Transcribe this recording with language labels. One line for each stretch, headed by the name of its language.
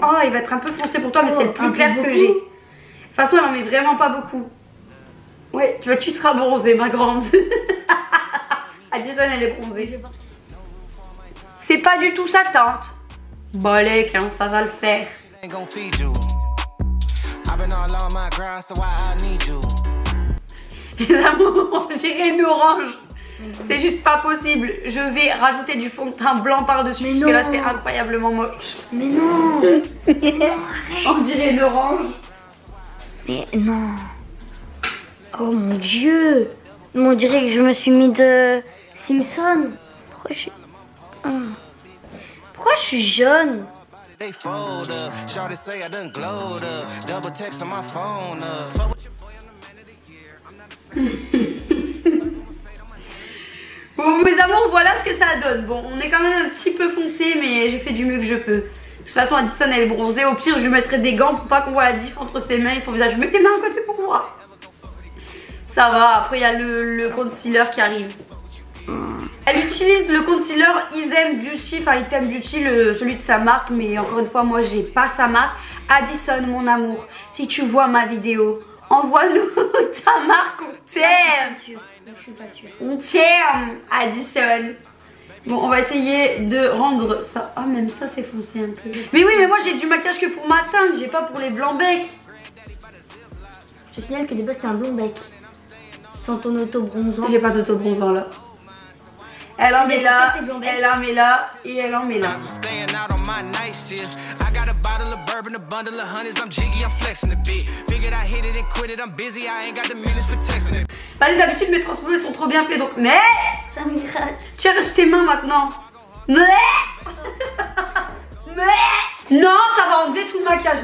French: Oh, il va être un peu foncé pour toi, mais c'est le plus clair que j'ai. De toute façon, elle en met vraiment pas beaucoup. Ouais, tu seras bronzée, ma grande. Addison, elle est bronzée. C'est pas du tout sa teinte. Balèque, hein, ça va le faire.
English: Ain't gon' feed you. I've been all on my grind, so I need you.
French: Les amours, on dirait une orange. C'est juste pas possible. Je vais rajouter du fond de teint blanc par-dessus parce que là c'est incroyablement moche. Mais non. On dirait une orange. Mais non. Oh mon dieu. On dirait que je me suis mis de Simpson. Pourquoi je suis jaune?
English: They fold up. Shawty say I done glowed up. Double text on my phone up. Fuck with your boy, I'm the man of the year. I'm not a
French: Bon mes amours, voilà ce que ça donne. Bon, on est quand même un petit peu foncé, mais j'ai fait du mieux que je peux. De toute façon, Addison elle est bronzée. Au pire, je lui mettrai des gants pour pas qu'on voit la diff entre ses mains et son visage. Mets tes mains à côté pour moi. Ça va, après il y a le concealer qui arrive. Elle utilise le concealer Item Beauty, enfin Item Beauty, celui de sa marque, mais encore une fois, moi j'ai pas sa marque. Addison, mon amour, si tu vois ma vidéo, envoie-nous ta marque, on t'aime. Je suis pas sûre. On t'aime, Addison. Bon, on va essayer de rendre ça. Ah, même ça c'est foncé un peu. Mais oui, mais moi j'ai du maquillage que pour ma teinte, j'ai pas pour les blancs becs. Je te signale que de base t'es un blond bec. Sans ton auto-bronzant. J'ai pas d'auto-bronzant là. Elle en met là, elle en met là et elle en met là.
English: I'm staying out on my night shift. I got a bottle of bourbon, a bundle of honeys. I'm jiggy, I'm flexing a bit. Figured I hit it and quit it. I'm busy, I ain't got the minutes for texting it.
French: Vas-y, d'habitude mes transformés sont trop bien faits donc. Mais Ça me gratte. tiens, reste tes mains maintenant. Mais non, ça va enlever tout le maquillage.